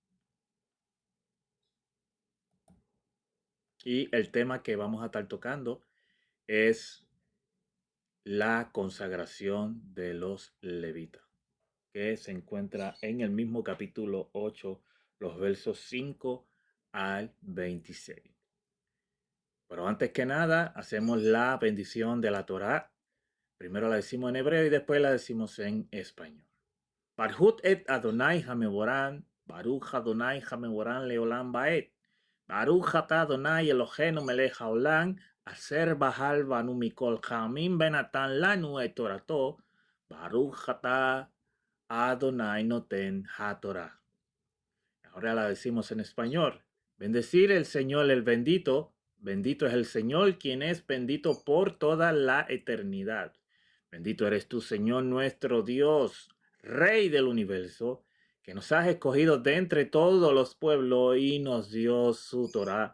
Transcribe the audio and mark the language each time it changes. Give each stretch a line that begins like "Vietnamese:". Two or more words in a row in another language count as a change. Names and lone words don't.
Spanish: Y el tema que vamos a estar tocando es la consagración de los levitas, que se encuentra en el mismo capítulo 8, los versos 5 al 26. Pero antes que nada, hacemos la bendición de la Torá. Primero la decimos en hebreo y después la decimos en español.
Hebrew: ברוך את אדוני המבורך, ברוך אדוני המבורך לעולם ועד, ברוך אתה אדוני אלוהינו מלך העולם, אשר בחר בנו מכל העמים ונתן לנו את תורתו, ברוך אתה אדוני נותן התורה.
Spanish: Ahora la decimos en español. Bendecir el Señor el bendito. Bendito es el Señor, quien es bendito por toda la eternidad. Bendito eres tú, Señor nuestro Dios, Rey del universo, que nos has escogido de entre todos los pueblos y nos dio su Torah.